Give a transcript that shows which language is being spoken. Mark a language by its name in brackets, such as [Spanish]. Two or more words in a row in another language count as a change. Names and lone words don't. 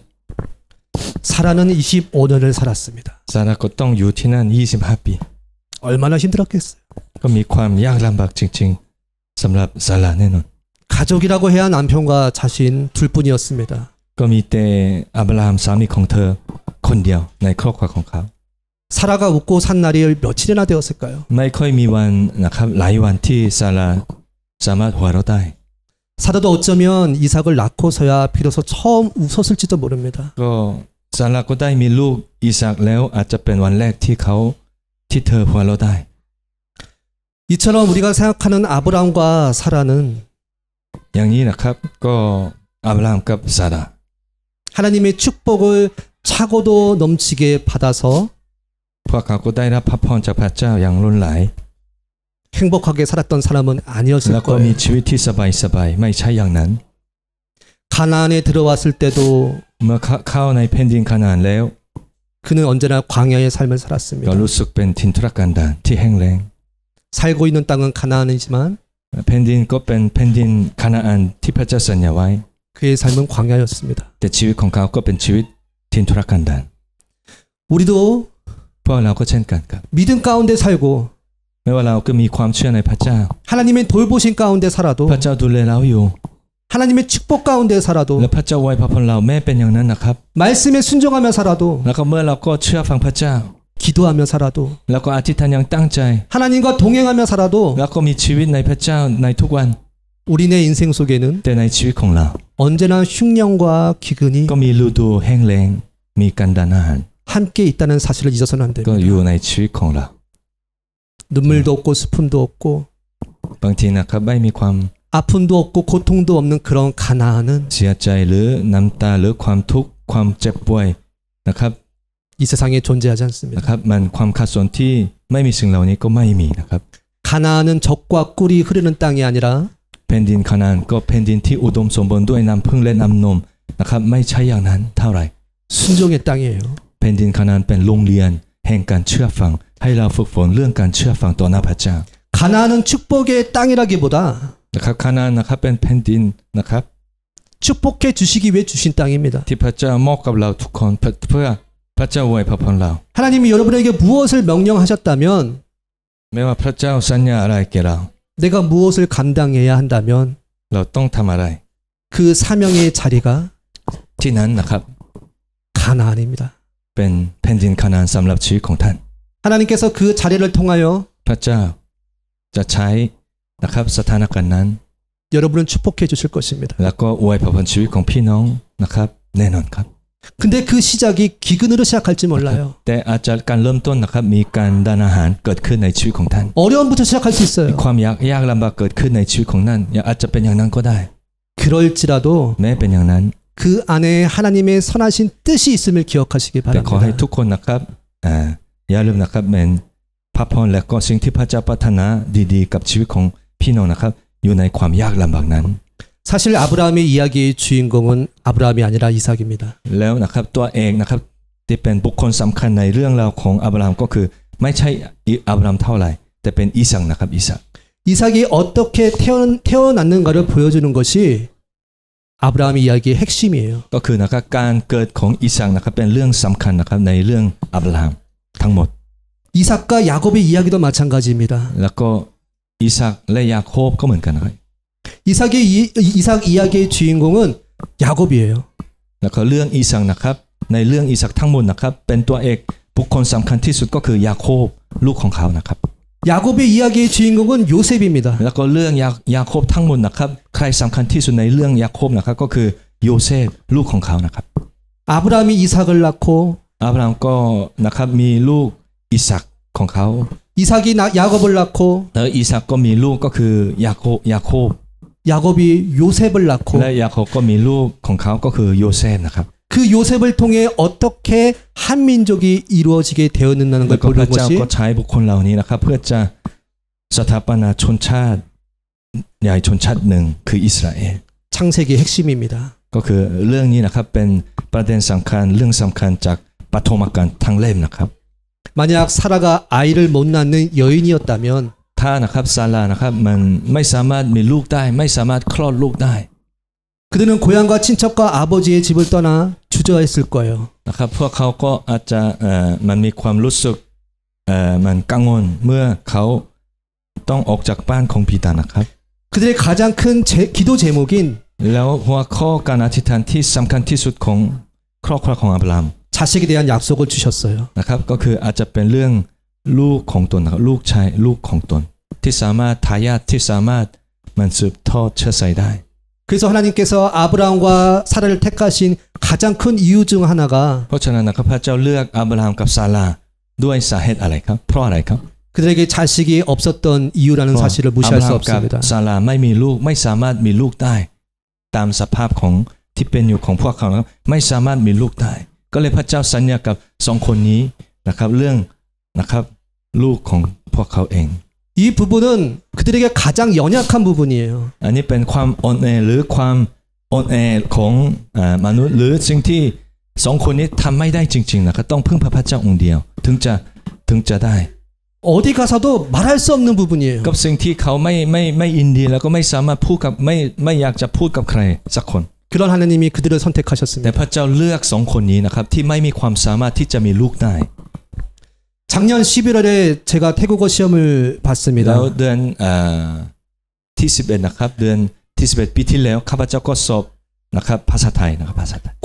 [Korean] 사라는 25년을 살았습니다. [Thai] ซาร่าก็ต้องอยู่ที่นั่น25 ปี [Korean] 얼마나 힘들었겠어요. [Thai] ก็มีความยากลำบากจริงๆสำหรับซาร่าแน่นอน [Korean] 가족이라고 해야 남편과 자신 둘뿐이었습니다. [Thai] ก็มีแต่อับราฮัมสามีของเธอคนเดียวในครอบครัวของเขา [Korean] 사라가 웃고 산 날이 며칠이나 되었을까요? [Thai] ไม่ค่อยมีวันนะครับหลายวันที่ซาร่าสามารถหัวเราะได้ [Korean] 사라도 어쩌면 이삭을 낳고서야 비로소 처음 웃었을지도 모릅니다. [Thai] ก็ซาร่าก็ได้มีลูกอิสากแล้วอาจจะเป็นวันแรกที่เธอหัวเราะได้ [Korean] 이처럼 우리가 생각하는 아브라함과 사라는 [Thai] อย่างนี้นะครับก็อับราฮัมกับซาร่า [Korean] 하나님의 축복을 차고도 넘치게 받아서 [Thai] พวกเขาก็ได้รับพระพรจากพระเจ้าอย่างล้นหลาย [Korean] 행복하게 살았던 사람은 [Thai] แล้ว [Korean] 아니었을 [Thai] ก็มี [Korean] 거예요. [Thai] ชีวิตที่สบายๆไม่ใช่อย่างนั้น [Korean] 가나안에 들어왔을 때도 [Thai] เมื่อเข้าในแผ่นดินคานาอันแล้ว [Korean] 그는 언제나 광야의 삶을 [Thai] ก็ [Korean] 살았습니다. [Thai] รู้สึกเป็นถิ่นทุรกันดารที่แห้งแล้ง [Korean] 살고 있는 땅은 가나안이지만 [Thai] แผ่นดินก็เป็นแผ่นดินคานาอันที่พระเจ้าสัญญาไว้ [Korean] 그의 삶은 광야였습니다. [Thai] แต่ชีวิตของเขาก็เป็นชีวิตถิ่นทุรกันดาร [Korean] 우리도 [Thai] พวกเราก็เช่นกันครับ [Korean] 믿음 가운데 살고 [Thai] ไม่ว่าเราก็มีความเชื่อในพระเจ้า [Korean] 하나님의 돌보신 가운데 살아도 [Thai] พระเจ้าดูแลเราอยู่ [Korean] 하나님의 축복 가운데 [Thai] และ [Korean] 살아도 [Thai] พระเจ้าไว้พระพรเราแม้เป็นอย่างนั้นนะครับ [Korean] 말씀에 순종하며 살아도 [Thai] แล้วก็เมื่อเราก็เชื่อฟังพระเจ้า [Korean] 기도하며 살아도 [Thai] แล้วก็อธิษฐานอย่างตั้งใจ [Korean] 하나님과 동행하며 살아도 [Thai] แล้วก็มีชีวิตในพระเจ้าในทุกวัน [Korean] 우리네 인생 속에는 [Thai] แต่ในชีวิตของเรา [Korean] 언제나 흉년과 기근이 [Thai] ก็มีฤดูแห้งแล้งมีกันดารอาหาร [Korean] 함께 있다는 사실을 잊어서는 안 [Thai] ก็อยู่ [Korean] 됩니다. [Thai] ในชีวิตของเรา [Korean] 눈물도 없고 슬픔도 없고 [Thai] บางทีนะครับไม่มีความ [Korean] 아픔도 없고 고통도 없는 그런 가나안은 [Thai] เสียใจหรือน้ำตาหรือความทุกข์ความเจ็บป่วยนะครับ [Korean] 이 세상에 존재하지 않습니다. [Thai] นะครับมันความขัดสนที่ไม่มีสิ่งเหล่านี้ก็ไม่มีนะครับ [Korean] 가나안은 젖과 꿀이 흐르는 땅이 아니라 [Thai] แผ่นดินคานาอันก็แผ่นดินที่อุดมสมบูรณ์ด้วยน้ำพึ่งและน้ำนมนะครับไม่ใช่อย่างนั้นเท่าไหร่ [Korean] 순종의 땅이에요. [Thai] แผ่นดินคานาอันเป็นโรงเรียนแห่งการเชื่อฟังให้เราฝึกฝนเรื่องการเชื่อฟังต่อหน้าพระเจ้า [Korean] 가나안은 축복의 땅이라기보다 [Thai] นะครับคานาอันนะครับเป็นแผ่นดินนะครับ [Korean] 축복해 주시기 위해 주신 땅입니다. [Thai] ที่พระเจ้ามอบกับเราทุกคนเพื่อพระเจ้าไว้พระพรเรา [Korean] 하나님이 여러분에게 무엇을 명령하셨다면 [Thai] ไม่ว่าพระเจ้าสัญญาอะไรแก่เรา [Korean] 내가 무엇을 감당해야 한다면 [Thai] เราต้องทำอะไร [Korean] 그 사명의 자리가 [Thai] ที่นั้นนะครับ [Korean] 가나안입니다. [Thai] เป็นแผ่นดินคานาอันสำหรับชีวิตของท่าน [Korean] 하나님께서 그 자리를 통하여 [Thai] พระเจ้าจะใช้นะครับสถานการณ์นั้น [Korean] 여러분을 축복해 주실 것입니다. [Thai] แล้วก็อวยพรชีวิตของพี่น้องนะครับแน่นอนครับ [Korean] 근데 그 시작이 기근으로 시작할지 몰라요. [Thai] แต่อาจจะการเริ่มต้นนะครับมีการดานอาหารเกิดขึ้นในชีวิตของท่าน [Korean] 어려움부터 시작할 수 있어요. [Thai] ความยากลำบากเกิดขึ้นในชีวิตของนั้นอาจจะเป็นอย่างนั้นก็ได้ [Korean] 그럴지라도 [Thai] แม้เป็นอย่างนั้น [Korean] 그 안에 하나님의 선하신 뜻이 있음을 기억하시기 [Thai] แต่ขอให้ [Korean] 바랍니다. [Thai] ทุกคนนะครับอย่าลืมนะครับเป็นพระพรและก็สิ่งที่พระเจ้าปรารถนาดีๆกับชีวิตของพี่น้องนะครับอยู่ในความยากลำบากนั้น [Korean] 사실 아브라함의 이야기의 주인공은 아브라함이 아니라 이삭입니다. [Thai] แล้วนะครับตัวเอกนะครับที่เป็นบุคคลสำคัญในเรื่องราวของอับราฮัมก็คือไม่ใช่อับราฮัมเท่าไหร่แต่เป็นอิสักนะครับอิสัก [Korean] 이삭이 어떻게 태어났는가를 보여주는 것이 아브라함의 이야기의 핵심이에요. [Thai] ก็คือนะครับการเกิดของอิสักนะครับเป็นเรื่องสำคัญนะครับในเรื่องอับราฮัมทั้งหมด [Korean] 이삭과 야곱의 이야기도 마찬가지입니다. [Thai] แล้วก็อิสักและยาโคบก็เหมือนกันนะครับ [Korean] 이삭 이야기의 주인공은 야곱이에요. [Thai] แล้วก็เรื่องอิสักนะครับในเรื่องอิสักทั้งหมดนะครับเป็นตัวเอกบุคคลสำคัญที่สุดก็คือยาโคบลูกของเขานะครับ [Korean] 야곱의 이야기의 주인공은 요셉입니다. [Thai] แล้วก็เรื่องยาโคบทั้งหมดนะครับใครสำคัญที่สุดในเรื่องยาโคบนะครับก็คือโยเซฟลูกของเขานะครับ [Korean] 아브라함이 이삭을 낳고 [Thai] อับราฮัมก็นะครับมีลูกอิสักของเขา [Korean] 이삭이 야곱을 낳고 [Thai] แล้วอิสักก็มีลูกก็คือยาโคบ [Korean] 야곱이 요셉을 낳고 [Thai] และยาโคบก็มีลูกของเขาก็คือโยเซฟนะครับ [Korean] 그 요셉을 통해 어떻게 한민족이 이루어지게 되었는다는 [Thai] แล้ [Korean] 걸 [Thai] วก็พ [Korean] 보는 [Thai] ระเจ้า [Korean] 것이 [Thai] ก็ใช้บุคคลเหล่านี้นะครับเพื่อจะสถาปนาชนชาติใหญ่ชนชาติหนึ่งคืออิสราเอล [Korean] 창세기의 핵심입니다. [Thai] ก็คือเรื่องนี้นะครับเป็นประเด็นสำคัญเรื่องสำคัญจากปฐมกาลทั้งเล่มนะครับ [Korean] 만약 사라가 아이를 못 낳는 여인이었다면 [Thai] ถ้านะครับซารานะครับมันไม่สามารถมีลูกได้ไม่สามารถคลอดลูกได้ [Korean] 그들은 고향과 친척과 아버지의 집을 떠나 주저했을 거예요. [Thai] นะครับพวกเขาก็อาจจะมันมีความรู้สึกมันกังวลเมื่อเขาต้องออกจากบ้านของบิดานะครับ [Korean] 그들의 가장 큰 기도 제목인 [Thai] แล้วหัวข้อการอธิษฐานที่สำคัญที่สุดของครอบครัวของอับราฮัม [Korean] 자식에 대한 약속을 주셨어요. [Thai] นะครับก็คืออาจจะเป็นเรื่องลูกของตนนะครับลูกชายลูกของตนที่สามารถทายาทที่สามารถมันสืบทอดเชื้อสายได้ [Korean] 그래서 하나님께서 아브라함과 사라를 택하신 가장 큰 이유 중 하나가 [Thai] เพราะฉะนั้นนะครับพระเจ้าเลือกอับราฮัมกับซาราด้วยสาเหตุอะไรครับเพราะอะไรครับ [Korean] 그들에게 자식이 없었던 이유라는 사실을 [Thai] อับ [Korean] 무시할 [Thai] รา [Korean] 수 [Thai] ฮัมกับ [Korean] 없습니다. [Thai] ซาราไม่มีลูกไม่สามารถมีลูกได้ตามสภาพของที่เป็นอยู่ของพวกเขาไม่สามารถมีลูกได้ก็เลยพระเจ้าสัญญากับสองคนนี้นะครับเรื่องนะครับลูกของพวกเขาเอง [Korean] 이 부분은 그들에게 가장 연약한 부분이에요. [Thai] อันนี้เป็นความอ่อนแอหรือความอ่อนแอของมนุษย์หรือสิ่งที่สองคนนี้ทำไม่ได้จริงๆนะครับต้องพึ่งพระเจ้าองค์เดียวถึงจะได้ [Korean] 어디 가서도 말할 수 없는 부분이에요. [Thai] กับสิ่งที่เขาไม่ยินดีแล้วก็ไม่สามารถพูดกับไม่อยากจะพูดกับใครสักคน [Korean] 그런 하나님이 그들을 [Thai] แต่ [Korean] 선택하셨습니다. [Thai] พระเจ้าเลือกสองคนนี้นะครับที่ไม่มีความสามารถที่จะมีลูกได้ [Korean] 작년 11월에 제가 태국어 시험을 [Thai] แล้ว [Korean] 봤습니다. [Thai] เดือนที่11นะครับเดือนที่11ปีที่แล้วข้าพเจ้าก็สอบนะครับภาษาไทยนะครับภาษาไทย